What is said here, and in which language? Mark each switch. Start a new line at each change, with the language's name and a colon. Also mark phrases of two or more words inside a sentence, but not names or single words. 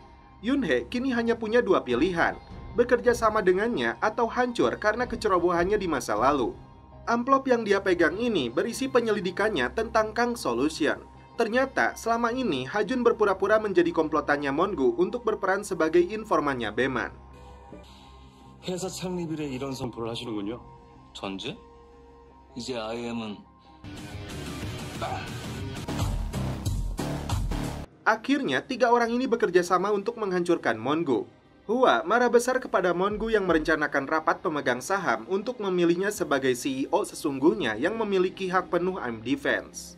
Indonesian: Yun He kini hanya punya dua pilihan, bekerja sama dengannya atau hancur karena kecerobohannya di masa lalu. Amplop yang dia pegang ini berisi penyelidikannya tentang Kang Solution. Ternyata selama ini Hajun berpura-pura menjadi komplotannya Mongu untuk berperan sebagai informannya Beman.
Korean: 회사 창립 이래 이런 선포를 하시는군요. 전제? 이제 IM은
Indonesian: Akhirnya, tiga orang ini bekerja sama untuk menghancurkan Mongu. Hua marah besar kepada Mongu yang merencanakan rapat pemegang saham untuk memilihnya sebagai CEO sesungguhnya yang memiliki hak penuh AIM Defense.